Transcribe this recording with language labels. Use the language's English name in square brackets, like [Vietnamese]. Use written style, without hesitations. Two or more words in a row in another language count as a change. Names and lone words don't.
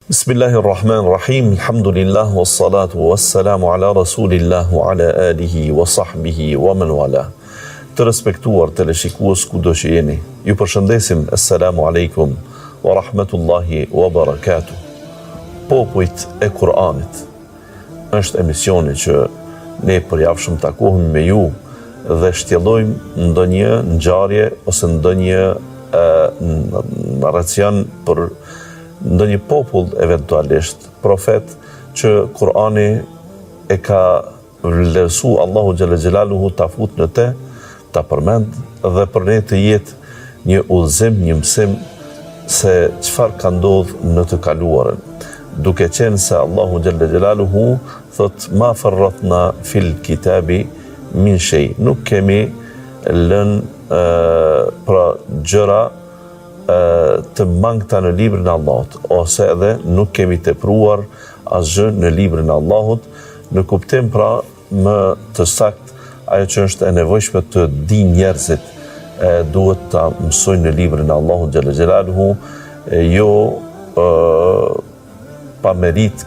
[Arabic] بسم الله الرحمن الرحيم، الحمد لله، والصلاة والسلام على رسول الله وعلى آله وصحبه ومن والاه. [Albanian] Të respektuar teleshikues kudo që jeni, ju përshëndesim, [Arabic] السلام عليكم ورحمة الله وبركاته. [Albanian] Popujt e Kur'anit është emisioni që ne përjavshëm takohemi me ju dhe shtjellojmë ndonjë ngjarje ose ndonjë narracion për ndonjë popull eventualisht, profet që Kur'ani e ka vlerësu Allahu [Arabic] جل جلاله [Albanian] ta fut në te, ta përmend dhe për ne të jetë një udhëzim, një mësim se çfarë ka ndodhur në të kaluarën. Duke qenë se Allahu [Arabic] جل جلاله [Albanian] thot [Arabic] ما فرطنا في الكتاب من شيء, [Albanian] nuk kemi lënë pra gjëra të mangta në librin e Allahut, ose edhe nuk kemi tepruar asgjë në librin e Allahut, në kuptim pra më të sakt ajo që është e nevojshme të di njerëzit, duhet ta mësojnë në librin e Allahut [Arabic] جل جلاله, [Albanian] jo pa merit.